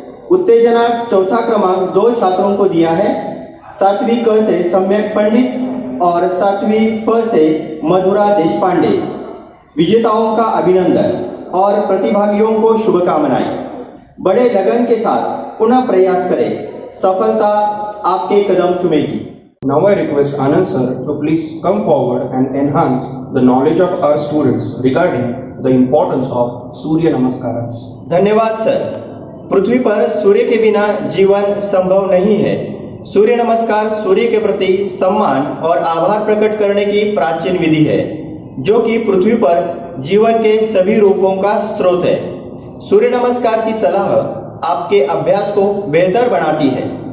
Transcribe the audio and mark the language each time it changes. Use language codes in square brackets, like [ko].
[hi] उत्तेजना चौथा क्रमांक 2 छात्रों को दिया है। 7वीं क से सम्यक पंडित और 7वीं फ से मधुरा देशपांडे। विजेताओं का अभिनंदन और प्रतिभागियों को शुभकामनाएं। बड़े लगन के साथ पुनः प्रयास करें, सफलता आपके कदम चूमेगी। [en] Now I request Anand sir to please come forward and enhance the knowledge of our students regarding the importance of Surya Namaskaras. [hi] धन्यवाद सर। पृथ्वी पर सूर्य के बिना जीवन संभव नहीं है। सूर्य नमस्कार सूर्य के प्रति सम्मान और आभार प्रकट करने की प्राचीन विधि है, जो कि पृथ्वी पर जीवन के सभी रूपों का स्रोत है। सूर्य नमस्कार की सलाह आपके अभ्यास को बेहतर बनाती है।